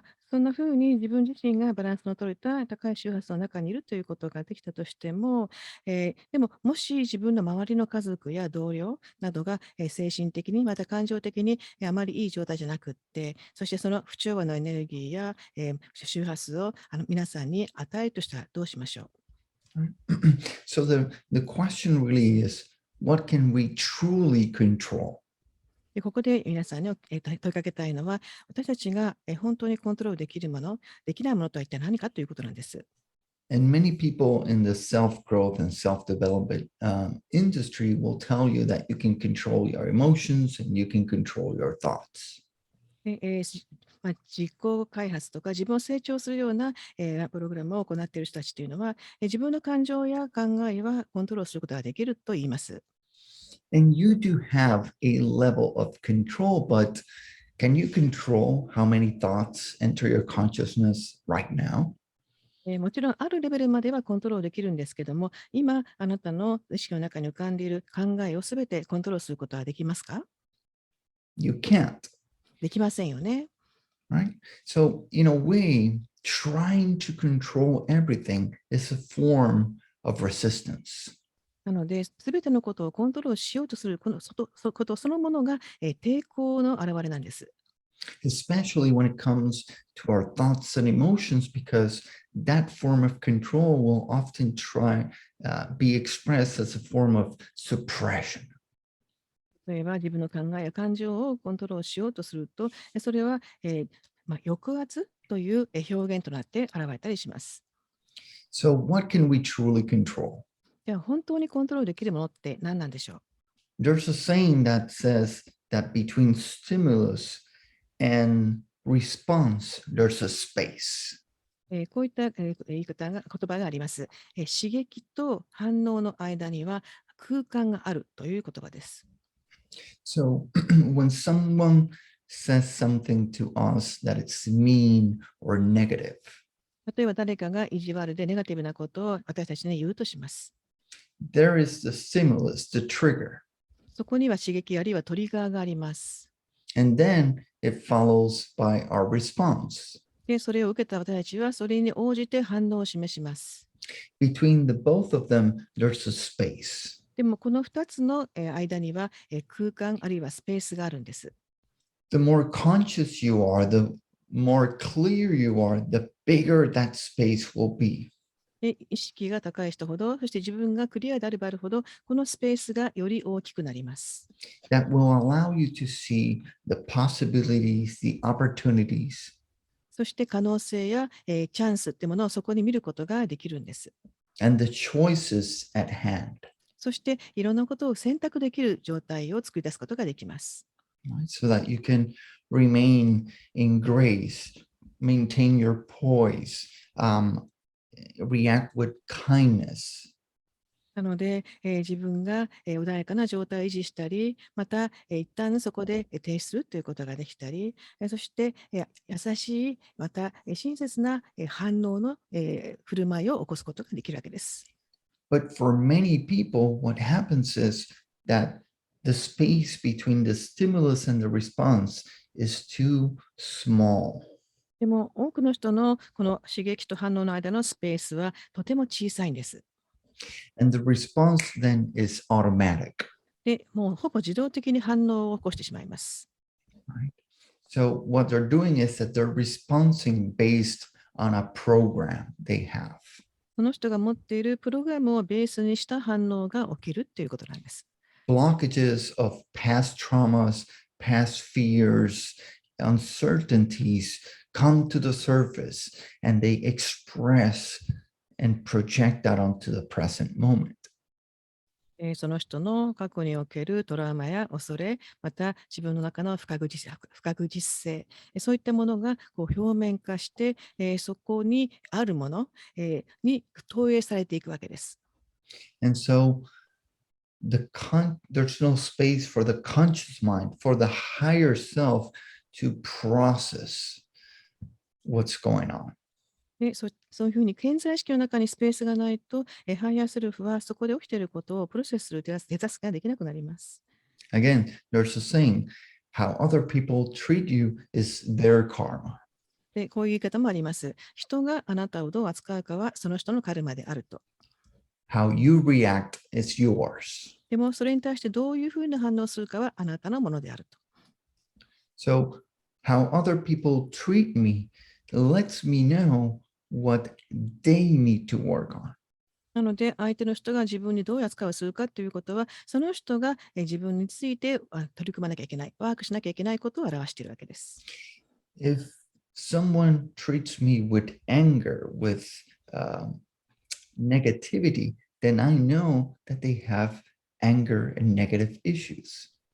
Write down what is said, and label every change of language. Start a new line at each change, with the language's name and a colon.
Japanese: そんな風に自分自身がバランスの取れた高い周波数の中にいるということができたとしても、でも、もし自分の周りの家族や同僚などが、精神的にまた感情的に、あまりいい状態じゃなくって、そしてその不調和のエネルギーや、周波数を皆さんに与えるとしたらどうしましょう。
English: Right? So the question really is, what can we truly control?
Japanese: で、ここで皆さんに、問いかけたいのは、私たちが、本当にコントロールできるもの、できないものとは一体何かということなんです。
English: And many people in the self-growth and self-development industry will tell you that you can control your emotions and you can control your thoughts.
Japanese: で、自己開発とか自分を成長するような、プログラムを行っている人たちというのは、自分の感情や考えはコントロールすることができると言います。
English: And you do have a level of control, but can you control how many thoughts enter your consciousness right now?
Japanese: もちろんあるレベルまではコントロールできるんですけども、今あなたの意識の中に浮かんでいる考えをすべてコントロールすることはできますか？
English: You can't,
Japanese: できませんよね。
English: right? So, in a way, trying to control everything is a form of resistance.
Japanese: なので、すべてのことをコントロールしようとすることそのものが、抵抗の表れなんです。
English: Especially when it comes to our thoughts and emotions, because that form of control will often be expressed as a form of suppression.
Japanese: 例えば自分の考えや感情をコントロールしようとすると、それは、抑圧という表現となって現れたりします。
English: So, what can we truly control?
Japanese: では本当にコントロールできるものって何なんでしょう？
English: There's a saying that says that between stimulus and response, there's a space.
Japanese: こういった、言葉があります。刺激と反応の間には空間があるという言葉です。
English: So, when someone says something to us that it's mean or negative,
Japanese: 例えば誰かが意地悪でネガティブなことを私たちに言うとします。
English: there is the stimulus, the trigger,
Japanese: そこには刺激あるいはトリガーがあります。
English: and then it follows by our response.
Japanese: で、それを受けた私たちはそれに応じて反応を示します。
English: Between the both of them, there's a space.
Japanese: でもこの2つの間には空間あるいはスペースがあるんです。
English: The more conscious you are, the more clear you are, the bigger that space will be.
Japanese: で、意識が高い人ほど、そして自分がクリアであればあるほど、このスペースがより大きくなります。
English: That will allow you to see the possibilities, the opportunities,
Japanese: そして可能性や、チャンスってものをそこに見ることができるんです。
English: and the choices at hand,
Japanese: そしていろんなことを選択できる状態を作り出すことができます。
English: right? So that you can remain in grace, maintain your poise, react with kindness,
Japanese: なので、自分が、穏やかな状態を維持したり、また、一旦そこで停止するということができたり、そして、優しい、また、親切な、反応の、振る舞いを起こすことができるわけです。
English: But for many people, what happens is that the space between the stimulus and the response is too small.
Japanese: でも、多くの人のこの刺激と反応の間のスペースはとても小さいんです。
English: And the response then is automatic.
Japanese: で、もうほぼ自動的に反応を起こしてしまいます。
English: Right? So what they're doing is that they're responding based on a program they have.
Japanese: その人が持っているプログラムをベースにした反応が起きるということなんです。
English: Blockages of past traumas, past fears, uncertainties come to the surface and they express and project that onto the present moment.
Japanese: その人の過去におけるトラウマや恐れ、また自分の中の不確実性、そういったものがこう表面化して、そこにあるもの、に投影されていくわけです。
English: And so there's no space for the conscious mind, for the higher self to process what's going on.
Japanese: で、そういうふうに潜在意識の中にスペースがないと、ハイヤーセルフはそこで起きていることをプロセスする手助けができなくなります。
English: Again, there's a saying, how other people treat you is their karma.
Japanese: で、こういう言い方もあります。人があなたをどう扱うかはその人のカルマであると。
English: How you react is yours.
Japanese: でも、それに対してどういうふうな反応をするかはあなたのものであると。
English: So, how other people treat me lets me know what they need to work on.
Japanese: なので、相手の人が自分にどういう扱いをするかということは、その人が自分について取り組まなきゃいけない、ワークしなきゃいけないことを表しているわけです。
English: If someone treats me with anger, with um, negativity, then I know that they have anger and negative issues.